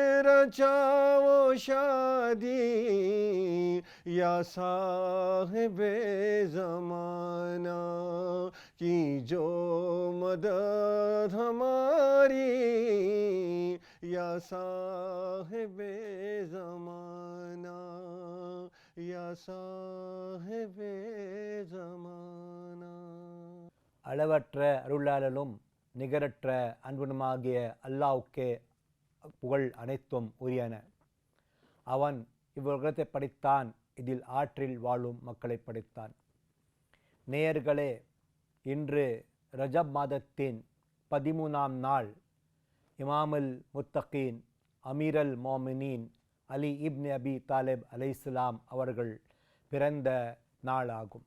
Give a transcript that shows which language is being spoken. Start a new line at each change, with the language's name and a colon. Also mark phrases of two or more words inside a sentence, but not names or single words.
Urdu: رچاؤ شادی یا صاحب زمانہ، کی جو مدد ہماری یا صاحب زمانہ یا صاحب زمانہ.
Tamil: அளவற்ற அருளாளனும் நிகரற்ற அன்புமாகிய அல்லாஹ்வுக்கே புகழ் அனைத்தும் உரியன. அவன் இவ்வுலகத்தை படைத்தான், இதில் ஆற்றில் வாழும் மக்களை படைத்தான். நேயர்களே, இன்று ரஜப் மாதத்தின் 13ஆம் நாள்
Arabic: إمام المتقين أمير المؤمنين
Tamil: அலி இப்னு அபி தாலிப் அலைஹிஸ்ஸலாம் அவர்கள் பிறந்த நாளாகும்.